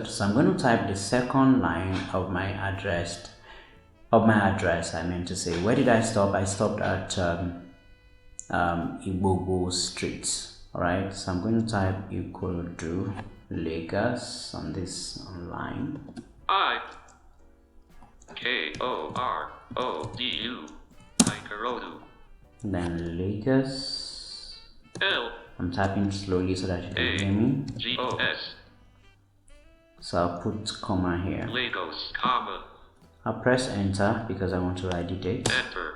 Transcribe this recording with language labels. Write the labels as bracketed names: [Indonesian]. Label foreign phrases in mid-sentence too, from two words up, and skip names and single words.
[English] So I'm going to type the second line of my address. I meant to say. Where did I stop? I stopped at Igbobo Street. Alright, so I'm going to type Ikorodu, Lagos on this line. I-K-O-R-O-D-U, Ikorodu. Then Lagos. L. I'm typing slowly so that you can hear me. G-O-S. So I'll put comma here. Lagos, comma. I'll press enter because I want to write the date. Enter.